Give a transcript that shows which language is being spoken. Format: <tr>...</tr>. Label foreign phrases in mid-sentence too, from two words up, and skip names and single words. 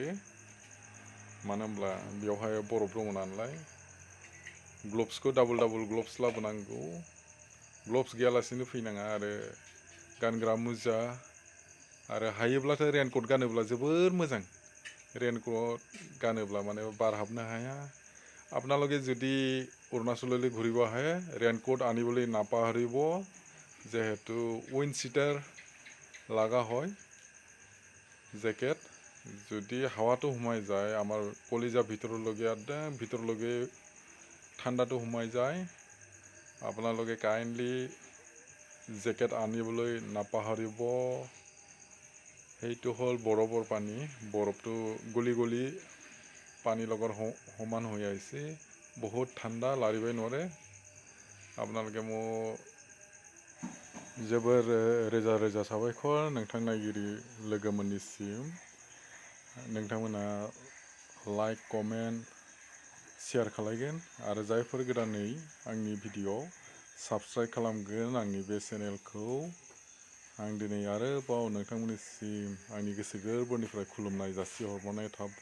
<brx>मानो होनब्ला बेवहाय बरफ दङ नालाय। ग्लब्सखौ</brx> <en>double gloves</en> <brx>लाबोनांगौ। ग्लब्स गैयालासेनो फैनाङा। आरो गानग्रा मुजा, आरो हायोब्लाथाय रेनकट गानोब्ला जोबोर मोजां। रेनकट गानोब्ला माने बार हाबनो हाया।</brx> <as>আপোনালোকে যদি অৰুণাচললৈ ঘূৰিব আহে, ৰেইনকোট আনিবলৈ নাপাহৰিব। যিহেতু</as> <en>wind cheater</en> <as>লগা হয়, জেকেট। যদি হাৱাটো সোমাই যায়, আমাৰ কলিজা ভিতৰলৈকে, একদম ভিতৰলৈকে ঠাণ্ডাটো সোমাই যায়। আপোনালোকে কাইণ্ডলি জেকেট আনিবলৈ নাপাহৰিব। সেইটো হ'ল বৰফৰ পানী। বৰফটো গলি গলি পানীৰ লগত সমান হৈ আহিছে। বহুত ঠাণ্ডা, লাৰিবই নোৱাৰে। আপোনালোকে মোক</as> <brx>जोबोर रोजा रोजा साबायखर नोंथां नायगिरि लोगोमोननिसिम। नोंथांमोना</brx> <en>like, comment, share</en> <brx>खालायगोन। आरो जायफोर गोदानै आंनि</brx> <en>video subscribe</en> <brx>खालामगोन आंनि बे चेनेलखौ, आं दिनै आरोबाव नोंथांमोननिसिम आंनि गोसो गोरबोनिफ्राय खुलुमनाय जासिहरनाय थाबाय।</brx>